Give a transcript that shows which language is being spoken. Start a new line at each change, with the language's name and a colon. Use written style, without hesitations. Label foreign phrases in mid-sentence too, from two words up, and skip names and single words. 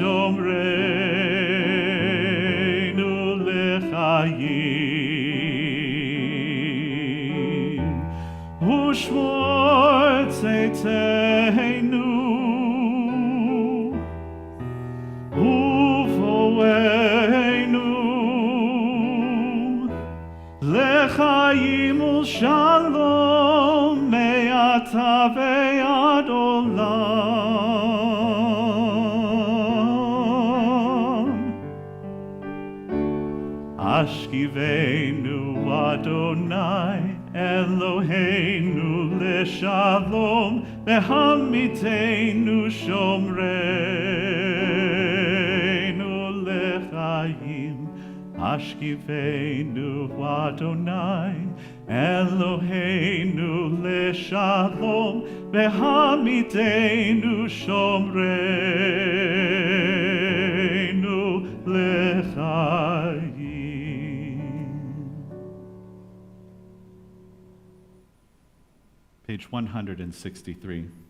Hebrew: שומרנו לחיים ושמור צאתנו ובואנו לחיים ולשלום מעתה ועד עולם השכיבנו אדוני אלוהינו לשלום והעמידנו שומרנו לחיים השכיבנו אדוני אלוהינו לשלום והעמידנו שומרנו לחיים
English: Page 163.